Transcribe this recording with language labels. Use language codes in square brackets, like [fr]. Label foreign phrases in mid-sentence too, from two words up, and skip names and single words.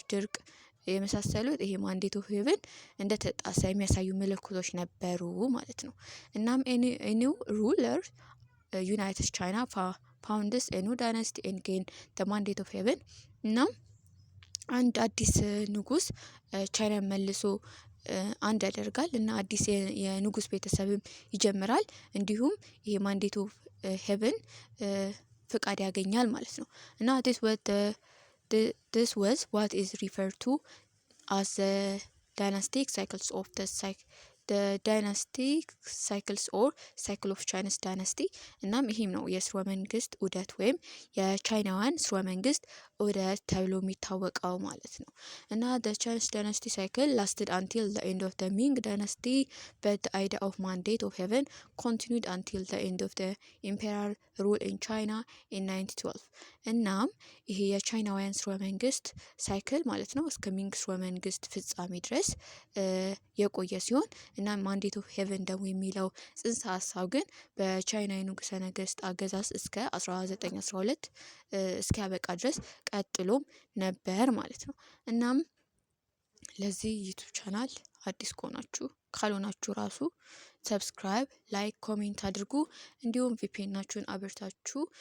[am] ድርቅ የመሳሰሉት ይሄ [en] mandate of heaven [am] እንደተጣሰ የሚያሳዩ ምልክቶች ነበሩ ማለት ነው። እናም [en] new ruler united China founds new dynasty and gain the mandate of heaven [am] እናም አንድ አዲስ ንጉስ ቻይና መልሶ አንድ ያደርጋል እና አዲስ የንጉስ ቤተሰብም ይጀምራል። እንዲሁም ይሄ [en] mandate of heaven [am] ፍቃድ ያገኛል ማለት ነው። እና [en] this was what is referred to as the dynastic cycles of the dynastic cycles or cycle of China's dynasty [am] እናም ይሄም ነው የስርወ መንግስት ዑደት ወይም የቻይናውያን ስርወ መንግስት ዑደት ተብሎ የሚታወቀው ማለት ነው። እና [en] the Chinese dynasty cycle lasted until the end of the Ming dynasty but the idea of mandate of heaven continued until the end of the imperial rule in China in 1912 እናም [am] ይሄ የቻይናውያን ስርወ መንግስት ሳይክል ማለት ነው እስከ ሚንግ ስርወ መንግስት ፍጻሜ ድረስ የቆየ ሲሆን እና [en] mandate of heaven [am] ደግሞ የሚለው ጽንሰ ሀሳብ ግን በቻይና የንጉሰ ነገስት አገዛዝ እስከ 1912 እስኪያበቃ ድረስ ቀጥሎም ነበር ማለት ነው። እናም ለዚህ ዩቲዩብ ቻናል አዲስ ካልሆናችሁ ራሱ ሰብስክራይብ፣ ላይክ፣ ኮሜንት አድርጉ። እንዲሁም ቪፒኤናችሁን አብርታችሁ